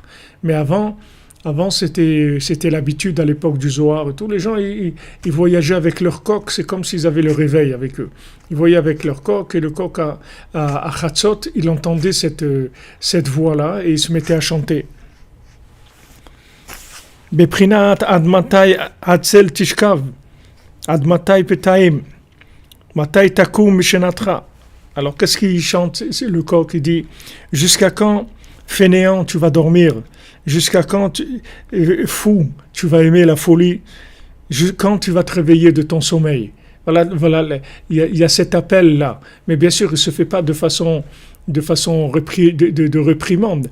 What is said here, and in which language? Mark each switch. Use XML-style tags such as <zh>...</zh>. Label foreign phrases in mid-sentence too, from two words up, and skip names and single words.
<fr>Mais avant c'était l'habitude à l'époque du Zohar et tout. Les gens, ils voyageaient avec leur coq, c'est comme s'ils avaient le réveil avec eux. Ils voyaient avec leur coq et le coq à Chatzot, il entendait cette voix-là et il se mettait à chanter.</fr> <he>בבחינת עד מתי עצל תשכב, עד מתי פתאים, מתי תקום משנתך.</he> <fr>Alors qu'est-ce qu'il chante? C'est le coq qui dit jusqu'à quand fainéant tu vas dormir, jusqu'à quand fou tu vas aimer la folie, quand tu vas te réveiller de ton sommeil. Voilà, il y a cet appel là, mais bien sûr il se fait pas de façon de réprimande.</fr>